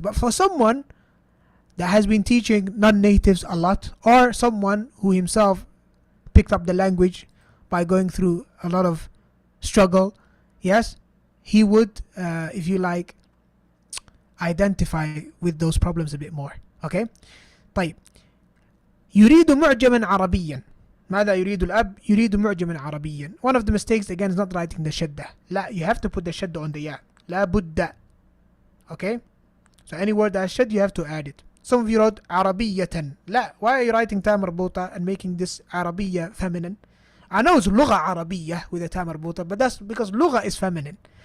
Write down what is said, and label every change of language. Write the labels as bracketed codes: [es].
[en] But for someone that has been teaching non-natives a lot, or someone who himself picked up the language by going through a lot of struggle, yes, he would, if you like, identify with those problems a bit more. Okay, [ar] طيب. يريد معجما عربيا. ماذا يريد الأب؟ يريد معجما عربيا. [en] One of the mistakes again is not writing the shadda. لا, you have to put the shadda on the ya. [ar] لا بد. [en] Okay, so any word that has shadda, you have to add it. Some of you wrote عربية. لا, why are you writing ta marbuta and making this عربية feminine? I know it's لغة عربية with a ta marbuta, but that's because لغة is feminine.